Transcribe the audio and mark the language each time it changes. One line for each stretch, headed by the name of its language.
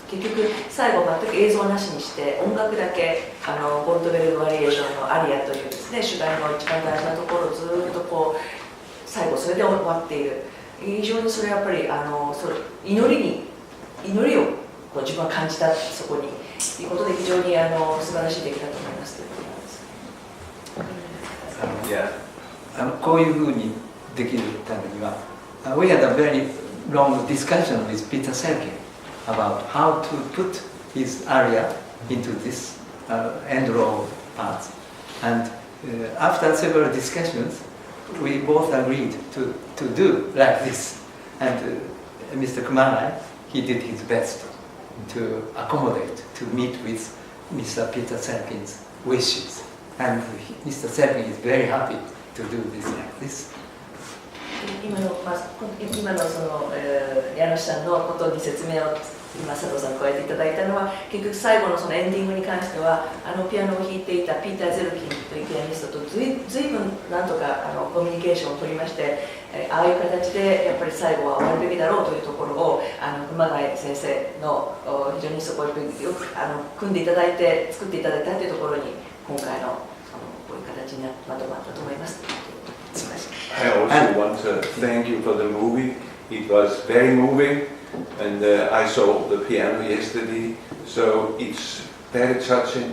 Japanese: 結局最後全く映像なしにして音楽だけボルトベルグバリエーションのアリアというですね、主題の一番大事なところをずっとこう最後それで終わっている。非常にそれはやっぱり祈りをこう自分は感じたそこにということで非常に素晴らしい出来だと思いますということなんです。こういうふうにできるためには、
English: we had a very long discussion with Peter Selke about how to put his aria into this end roll part. And after several discussions, we both agreed to do like this. And Mr. Kumarai, he did his best to accommodate, to meet with Mr. Peter Selke's wishes. And Mr. Selke is very happy to do this like this.
Japanese: 今のその家主さんのことに説明を今佐藤さん加えていただいたのは、結局最後のそのエンディングに関してはピアノを弾いていたピーター・ゼルキンというピアニストと随分なんとかコミュニケーションを取りまして、ああいう形でやっぱり最後は終わるべきだろうというところを熊谷先生の非常にそこをよく組んでいただいて作っていただいたというところに今回のこういう形にまとまったと思います。
English: I also want to thank you for the movie. It was very moving, and I saw the piano yesterday, so it's very touching.